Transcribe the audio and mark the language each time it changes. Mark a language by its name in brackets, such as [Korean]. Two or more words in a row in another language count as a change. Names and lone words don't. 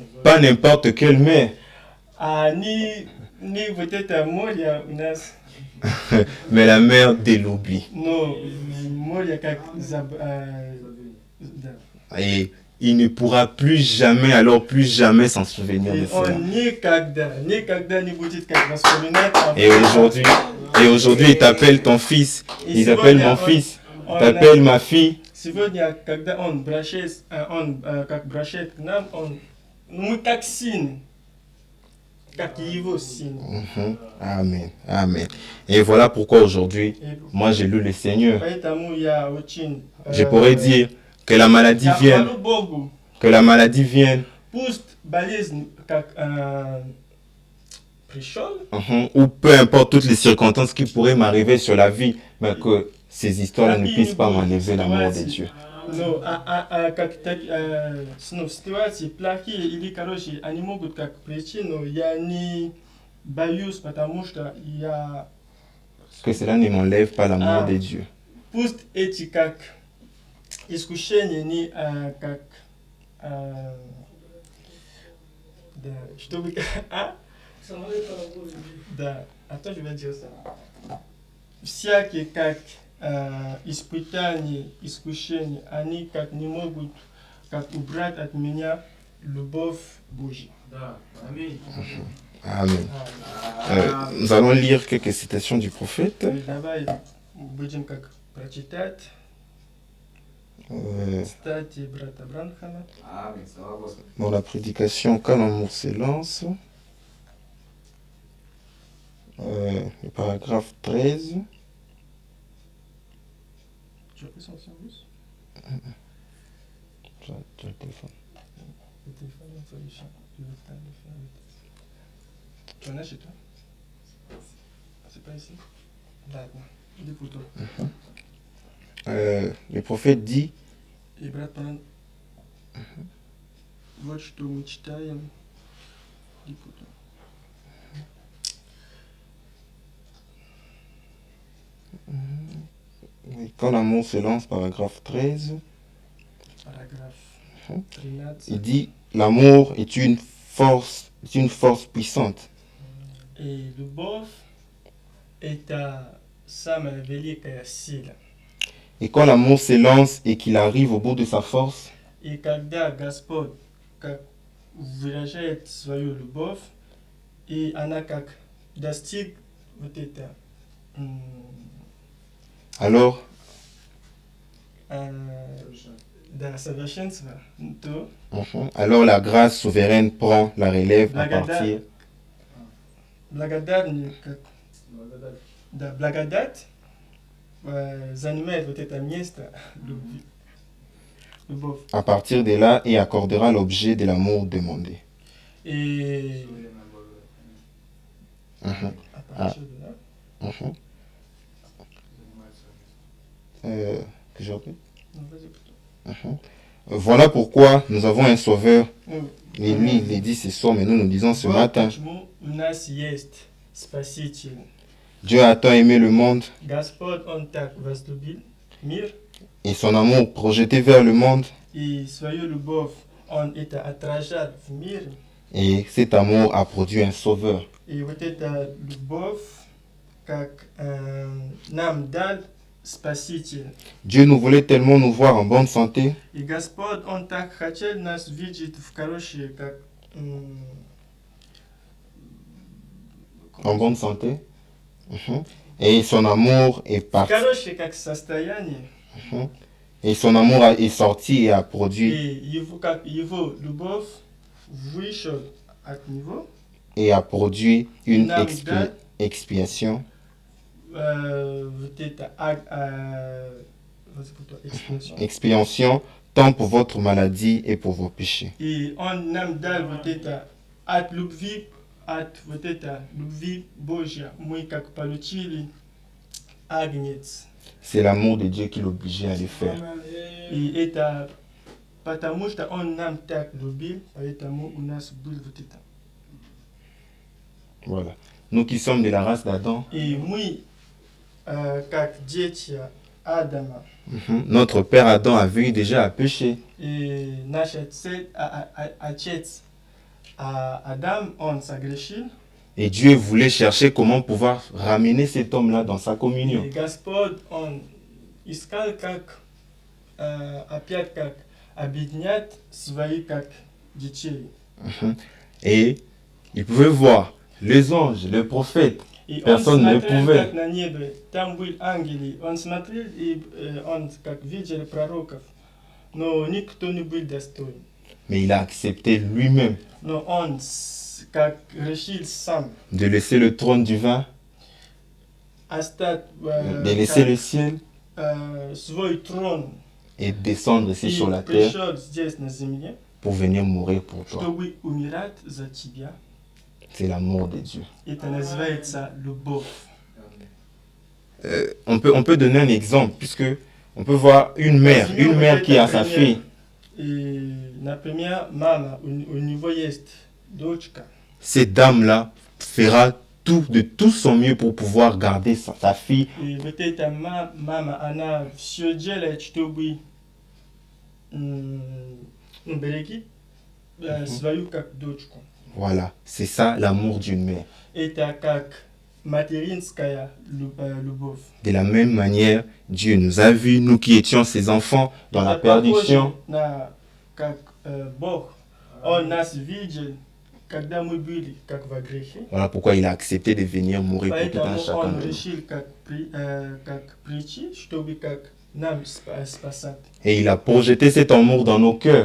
[French] Pas n'importe quelle mer, [Russian] А не вот это море у нас, [French] mais la mer de l'oubli. [Russian] но море как да. [French] Et il ne pourra plus jamais s'en souvenir de [Russian] И [French] cela. [Russian] он никогда не будет как вспоминать. [French] Et aujourd'hui, il t'appelle ton fils, il t'appelle mon fils, il t'appelle ma fille. Сегодня, когда он как обращается к нам, мы как сын, как его сын. Amen, amen. Et voilà pourquoi aujourd'hui, moi je loue le Seigneur. [Russian] Поэтому я очень [French] Je pourrais dire que la maladie [Russian] я [French] vienne, [Russian] хвалю Богу. [French] que la maladie vienne, [Russian] Пусть болезнь как пришел, [French] ou peu importe toutes les circonstances qui pourraient m'arriver sur la vie, mais que ces histoires ne puissent pas m'enlever l'amour de Dieu. [Russian] но как ситуации плохие или хорошие, они могут как причину, я не боюсь, потому что я [French] Que cela ne m'enlève pas l'amour de Dieu. [Russian] пусть эти как искушения не как да, чтобы да, а то [French] je vais dire ça. [Russian] Всякие как испытания, искушения, они как не могут как убрать от меня любовь Божью. Да, аминь. [French] Amen. Nous allons lire quelques citations du prophète. [Russian] Давай будем как прочитать статьи брата Бранхама. Аминь, слава Господу. [French] Dans la prédication Quand l'amour s'élance, le paragraphe 13. Tu as pris son service? Tu as le téléphone. Le téléphone, il faut le faire. Tu en as chez toi? C'est pas ici? [Russian] Ладно, иди [French] pour toi. Le prophète dit, [Russian] И брат Бран, вот что мы читаем. Иди [French] pour toi. Quand l'amour s'élance, paragraphe 13, Paragraphe 13. il dit, l'amour est une force puissante. [Russian] И любовь – это самая великая сила. [French] Et quand l'amour s'élance et qu'il arrive au bout de sa force, [Russian] И когда Господь как выражает свою любовь, и она как достиг вот это [French] alors [Russian] da совершенства, то [French] Alors la grâce souveraine prend la relève à [Russian] Благодать. [French] partir [Russian] благодарный, как да, благодать занимает вот это место любви. Любовь. [French] à partir de là et accordera l'objet de l'amour demandé. Et Mhm. à partir de là, Mhm. Que j'ai repris? non, vas-y plutôt. Voilà pourquoi nous avons un sauveur. [Russian] Ну, [French] Lui, il dit ce soir, mais nous disons ce matin. [Russian] почему у нас есть Спаситель? [French] Dieu a tant aimé le monde [Russian] Господь, Он так возлюбил мир, [French] et son amour projeté vers le monde. [Russian] и свою любовь Он это отражает в мире. [French] Et cet amour a produit un sauveur. [Russian] И вот эта любовь, как нам дал Спаситель. [French] Dieu nous voulait tellement nous voir en bonne santé [Russian] И Господь, Он так хотел нас видеть в хорошей, как... [French] en bonne santé. Et son amour est parti. [Russian] Хорошее как состояние. [French] Et son amour est sorti et a produit. [Russian] И его, как его любовь вышел от него. [French] Et a produit une [Russian] Нам дал [French] expiation. [Russian] вот это expiation. [French] Expiation tant pour votre maladie et pour vos péchés. [Russian] И он нам дал вот это от любви Божья. Мы как получили агнец. [French] C'est l'amour de Dieu qui l'obligeait à le faire. [Russian] И это потому что он нам так любил, поэтому у нас был вот это. [French] Voilà. Nous qui sommes de la race d'Adam, [Russian] И мы как дети Адама. [French] Notre père Adam avait déjà à pécher. [Russian] И наш отец Адам, он согрешил. [French] Et Dieu voulait chercher comment pouvoir ramener cet homme-là dans sa communion. [Russian] И Господь, Он искал, как опять как объединять свои как детей. [French] Et il pouvait voir les anges, les prophètes. [Russian] И [French] Personne [Russian] он [French] ne [Russian] смотрел [French] pouvait. [Russian] как на небе, там был ангели. Он смотрел, и он как видел пророков. Но никто не был достоин. [French] Mais il a accepté lui-même [Russian] Но он как решил сам [French] de laisser le trône divin, [Russian] оставить [French] de laisser le ciel [Russian] свой трон [French] et descendre ici [Russian] и [French] sur la terre [Russian] пришел здесь на земле, [French] pour venir mourir pour toi. [Russian] чтобы умирать за тебя. [French] C'est l'amour de Dieu. [Russian] Это называется любовь. [French] On peut donner un exemple, puisque on peut voir une mère qui a sa fille. [Russian] И, например, мама, у него есть дочка. [French] Cette dame-là fera tout, de tout son mieux pour pouvoir garder sa fille. [Russian] И вот эта мама, она все делает, чтобы берегить свою как дочку. [French] Voilà, c'est ça l'amour d'une mère. [Russian] Это как материнская любовь. [French] De la même manière, Dieu nous a vus, nous qui étions ses enfants, dans la perdition. [Russian] На как Бог, Он нас видел, когда мы были как во грехе. [French] Voilà pourquoi il a accepté de venir mourir pour tout un [Russian] Поэтому [French] chacun [Russian] Он [French] de nous. [Russian] решил как прийти, чтобы как нам спасать. [French] Et il a projeté cet amour dans nos cœurs